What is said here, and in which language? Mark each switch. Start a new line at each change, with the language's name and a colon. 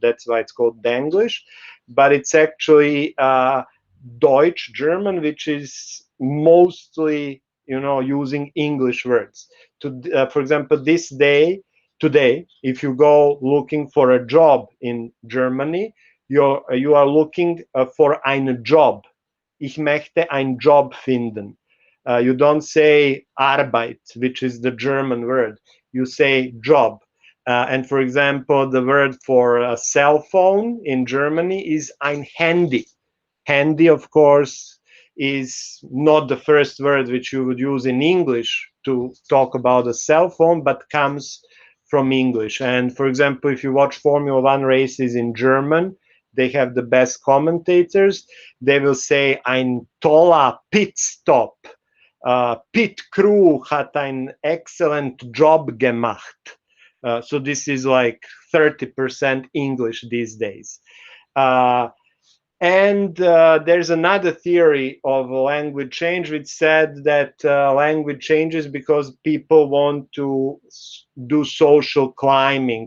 English: That's why it's called Denglish. But it's actually Deutsch, German, which is mostly, using English words. For example, today, if you go looking for a job in Germany, you are looking for
German: ein Job. Ich möchte einen Job finden.
English: You don't say Arbeit, which is the German word. You say job. And for example, the word for a cell phone in Germany is
German: ein Handy.
English: Handy, of course, is not the first word which you would use in English to talk about a cell phone, but comes from English. And for example, if you watch Formula One races in German, they have the best commentators. They will say
German: ein toller
English: pit stop. Pit crew
German: hat ein
English: excellent job
German: gemacht.
English: So this is like 30% English these days. And there's another theory of language change which said that language changes because people want to do social climbing.